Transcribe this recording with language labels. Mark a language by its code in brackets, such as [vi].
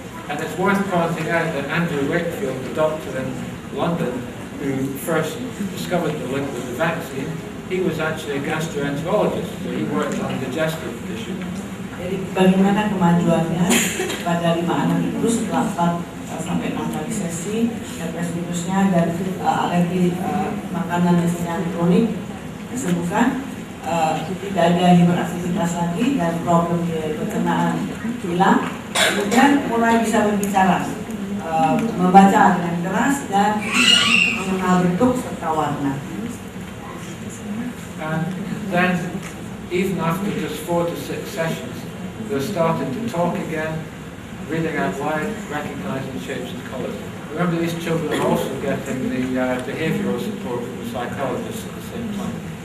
[en] And it's worth pointing out that Andrew Wakefield, the doctor in London, who first discovered the link with the vaccine, he was actually a gastroenterologist, so he worked on digestive tissue. [id] Jadi bagaimana kemajuannya pada 5 anak itu setelah 4 sampai 6 kali sesi herpes virusnya dan alergi makanan yang kronik disembuhkan, tidak ada hiperaktivitas lagi dan problem pencernaan hilang, kemudian mulai bisa berbicara, membaca dengan keras dan mengenal bentuk serta warna. [en] And then, even after just 4 to 6 sessions, they're starting to talk again, reading out loud, recognizing shapes and colors. Remember, these children are also getting the behavioral support from the psychologists at the same time.